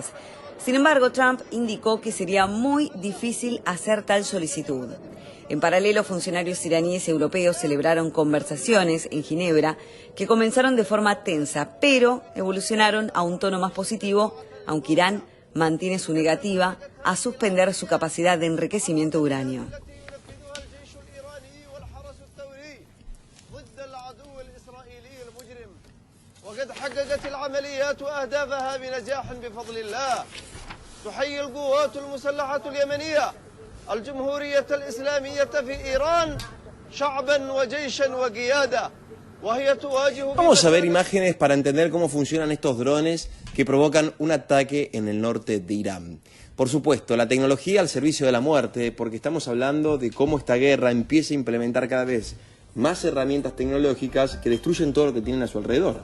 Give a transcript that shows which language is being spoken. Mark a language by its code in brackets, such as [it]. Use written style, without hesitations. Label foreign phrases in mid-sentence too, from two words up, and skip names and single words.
[es] Sin embargo, Trump indicó que sería muy difícil hacer tal solicitud. En paralelo, funcionarios iraníes y europeos celebraron conversaciones en Ginebra que comenzaron de forma tensa, pero evolucionaron a un tono más positivo, aunque Irán mantiene su negativa a suspender su capacidad de enriquecimiento de uranio. [ar] وقد حققت العمليات وأهدافها بنجاح بفضل الله. تحيي القوات المسلحة اليمنية الجمهورية الإسلامية في إيران شعبا وجيشا وقيادة وهي تواجه. [es] Vamos a ver imágenes para entender cómo funcionan estos drones que provocan un ataque en el norte de Irán. Por supuesto, la tecnología al servicio de la muerte, porque estamos hablando de cómo esta guerra empieza a implementar cada vez más herramientas tecnológicas que destruyen todo lo que tienen a su alrededor.